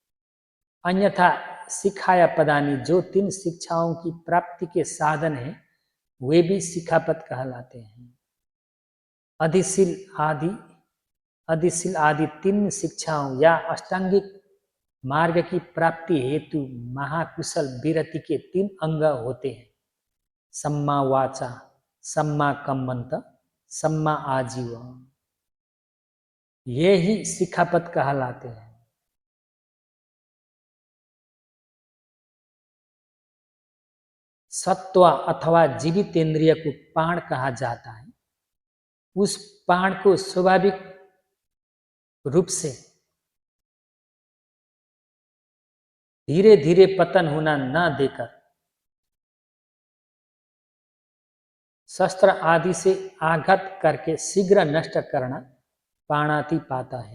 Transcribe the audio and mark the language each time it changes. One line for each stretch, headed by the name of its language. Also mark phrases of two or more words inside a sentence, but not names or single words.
Hindi: अन्यथा
Pali: सिखाया पदानी,
Hindi: जो 3 शिक्षाओं की प्राप्ति के साधन है वे भी शिखापत कहलाते हैं। अधिशील आदि अधिशील आदि 3 शिक्षाओं या अष्टांगिक मार्ग की प्राप्ति हेतु महाकुशल विरति के 3 अंग होते हैं:
Pali: सम्मा वाचा, सम्मा कम्मंत, सम्मा आजीव।
Hindi: ये ही शिखापत कहलाते हैं। सत्व अथवा जीवित इंद्रिय को प्राण कहा जाता है। उस प्राण को स्वाभाविक रूप से धीरे धीरे पतन होना न देकर शस्त्र आदि से आघात करके शीघ्र नष्ट करना प्राणातिपाता है।